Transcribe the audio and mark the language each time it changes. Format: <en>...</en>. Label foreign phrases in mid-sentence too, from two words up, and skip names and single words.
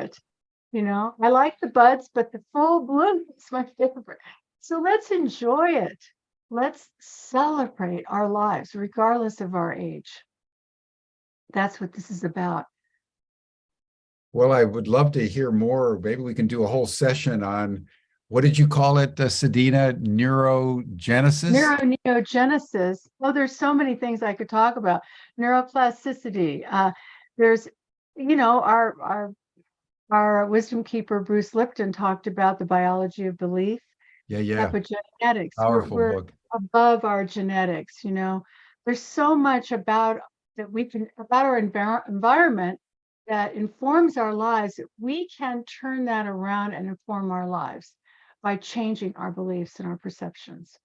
<en>You know, I like the buds, but the full bloom is my favorite. So let's enjoy it. Let's celebrate our lives, regardless of our age. That's what this is about. Well, I would love to hear more. Maybe we can do a whole session on, what did you call it, Sedena? Neurogenesis? Neurogenesis. Oh, there's so many things I could talk about. Neuroplasticity. There's, our wisdom keeper, Bruce Lipton, talked about the biology of belief. Yeah. Epigenetics. Powerful We're book. above our genetics, There's so much about our environment that informs our lives, that we can turn that around and inform our lives by changing our beliefs and our perceptions.</en>